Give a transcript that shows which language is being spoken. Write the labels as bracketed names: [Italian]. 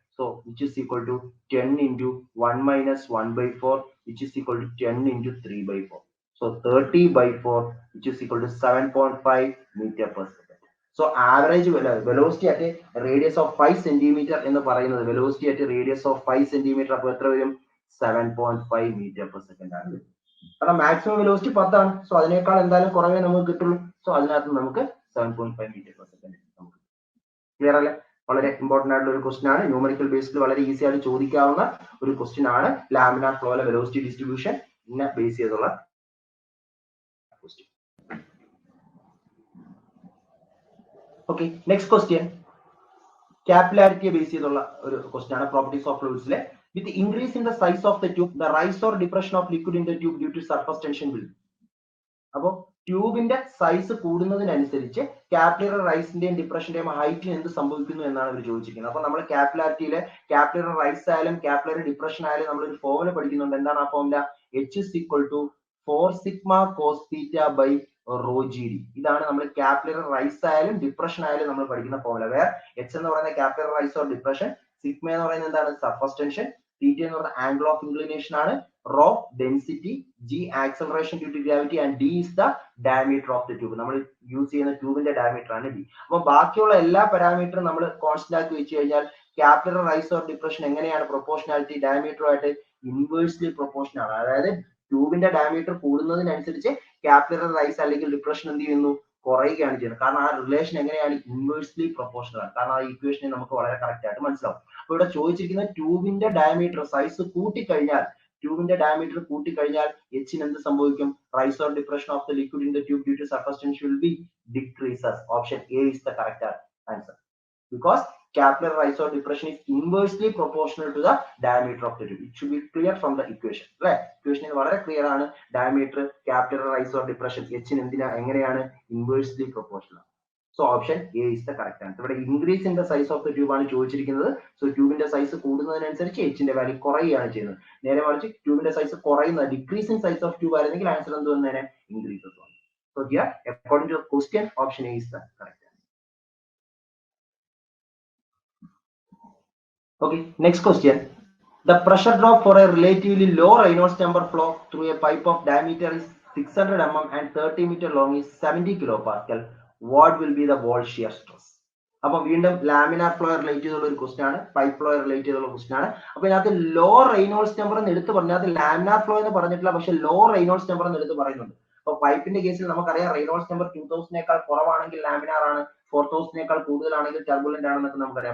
[English] So which is equal to 10 into 1 minus 1 by 4, which is equal to 10 into 3 by 4. So 30 by 4, which is equal to 7.5 meter per second. So average velocity at a radius of 5 centimeter in the പറയുന്നത് velocity at a radius of 5 centimeter [Malayalam] അപ്പോൾ എത്ര വരും? [English] 7.5 meter per second ആണ്. [Malayalam] കാരണം maximum velocity 10 ആണ്. So അതിനേക്കാൾ എന്തായാലും കുറവേ നമുക്ക് കിട്ടുള്ളൂ. സോ അതിനകത്ത് നമുക്ക് 7.5 meter per second നമുക്ക്. ക്ലിയർ അല്ലേ? വളരെ ഇമ്പോർട്ടന്റ് ആയിട്ടുള്ള ഒരു ക്വസ്റ്റ്യൻ ആണ്. ന്യൂമറിക്കൽ ബേസിൽ വളരെ ഈസി ആയിട്ട് ചോദിക്കാവുന്ന ഒരു ക്വസ്റ്റ്യൻ ആണ്. ലാമിനാർ ഫ്ലോയിലെ വെലോസിറ്റി ഡിസ്ട്രിബ്യൂഷൻ ബേസ് ചെയ്തുള്ള question. Okay, next question ക്യാപിലാരിറ്റിയെ base ചെയ്തുള്ള ഒരു ക്വസ്റ്റ്യൻ ആണ്. Properties of ഫ്ലൂയിഡ്സിലെ [English] With increase in the size of the tube, the rise or depression of liquid in the tube due to surface tension will. [Malayalam] അപ്പോൾ ട്യൂബിന്റെ size കൂടുന്നതിനനുസരിച്ച് capillary റൈസിന്റെയും ഡിപ്രഷന്റെയും ഹൈറ്റിന് എന്ത് സംഭവിക്കുന്നു എന്നാണ് അവർ ചോദിച്ചിരിക്കുന്നത്. അപ്പൊ നമ്മൾ കാപ്പിലാരിറ്റിയിലെ കാപ്പിലറി റൈസ് ആയാലും കാപ്പിലറി ഡിപ്രഷൻ ആയാലും നമ്മളൊരു ഫോർമുല പഠിക്കുന്നുണ്ട്. എന്താണ് ആ formula? [English] H is equal to 4 sigma cos theta by rho GD. [Malayalam] ഇതാണ് നമ്മൾ കാപ്പിലറി റൈസ് ആയാലും ഡിപ്രഷൻ ആയാലും നമ്മൾ പഠിക്കുന്ന ഫോർമുല. വേർ H എന്ന് പറയുന്ന capillary rice or depression, sigma എന്ന് പറയുന്നത് എന്താണ്? [English] Surface tension, theta എന്ന് പറയുന്ന angle of inclination ആണ്, rho density, G acceleration due to gravity and D is the diameter of the tube. [Malayalam] നമ്മൾ യൂസ് ചെയ്യുന്ന ട്യൂബിന്റെ ഡയമീറ്റർ ആണ് D. അപ്പൊ ബാക്കിയുള്ള എല്ലാ പാരാമീറ്ററും നമ്മൾ കോൺസ്റ്റന്റ് ആക്കി വെച്ച് കഴിഞ്ഞാൽ കാപ്പിലറി റൈസ് ഓർ ഡിപ്രഷൻ എങ്ങനെയാണ് പ്രൊപ്പോർഷനാലിറ്റി ഡയമീറ്ററുമായിട്ട് ഇൻവേഴ്സ്ലി പ്രൊപ്പോർഷണൽ ആണ്. അതായത് ട്യൂബിന്റെ ഡയമീറ്റർ കൂടുന്നതിനനുസരിച്ച് കാപ്പിലറി റൈസ് അല്ലെങ്കിൽ ഡിപ്രഷൻ എന്ത് ചെയ്യുന്നു? കുറയുകയാണ് ചെയ്യുന്നത്. കാരണം ആ റിലേഷൻ എങ്ങനെയാണ്? ഇൻവേഴ്സ്ലി പ്രൊപ്പോർഷണൽ ആണ്. കാരണം ആ ഇക്വേഷനെ നമുക്ക് വളരെ കറക്റ്റ് ആയിട്ട് മനസ്സിലാവും. അപ്പൊ ഇവിടെ ചോദിച്ചിരിക്കുന്ന ട്യൂബിന്റെ ഡയമീറ്റർ സൈസ് കൂട്ടിക്കഴിഞ്ഞാൽ, ട്യൂബിന്റെ ഡയമീറ്റർ കൂട്ടിക്കഴിഞ്ഞാൽ എച്ചിന് എന്ത് സംഭവിക്കും? [English] Rise or depression of the liquid in the tube due to surface tension will be decreases. Option A is the correct answer because capillary rise or depression is inversely proportional to the diameter of the tube. It should be clear from the equation. [Malayalam] അല്ലേ? Equation വളരെ clear ആണ്. Diameter, [English] capillary rise or depression [Malayalam] എച്ചിന് എന്തിനാ എങ്ങനെയാണ്? [English] Inversely proportional. So option A is the correct answer. ഇവിടെ increase in the size of the tube [Malayalam] ആണ് ചോദിച്ചിരിക്കുന്നത്. So ട്യൂബിന്റെ size കൂടുന്നതിനനുസരിച്ച് എച്ചിന്റെ value കുറയുകയാണ് ചെയ്യുന്നത്. നേരെ മറിച്ച് ട്യൂബിന്റെ സൈസ് കുറയുന്ന, decrease in size of tube ആയിരുന്നെങ്കിൽ ആൻസർ എന്ത് വന്നേനെ? ഇൻക്രീസസ് ആണ്. [English] So here according to the question option A is the correct answer. Okay, next question. The pressure drop for a relatively low Reynolds number flow through a pipe of diameter is 600 mm and 30 meter long is 70 kilopascal. What will be the wall shear stress? [Malayalam] അപ്പൊ വീണ്ടും laminar flow relate ചെയ്തുള്ള ഒരു question ആണ്, pipe flow relate ചെയ്തുള്ള question ആണ്. അപ്പൊ ഇതിനകത്ത് law Reynolds number എന്ന് എടുത്ത് പറഞ്ഞാൽ അത് ലാമിനാർ ഫ്ലോ എന്ന് പറഞ്ഞിട്ടില്ല, പക്ഷെ ലോ റെയ്നോൾഡ്സ് നമ്പർ എന്ന് എടുത്ത് പറയുന്നുണ്ട്. അപ്പൊ പൈപ്പിന്റെ കേസിൽ നമുക്കറിയാം റെയ്നോൾഡ്സ് നമ്പർ 2000 കുറവാണെങ്കിൽ ലാമിനാർ ആണ്, 4000 കൂടുതലാണെങ്കിൽ ടർബുലന്റ് ആണെന്നൊക്കെ നമുക്കറിയാം.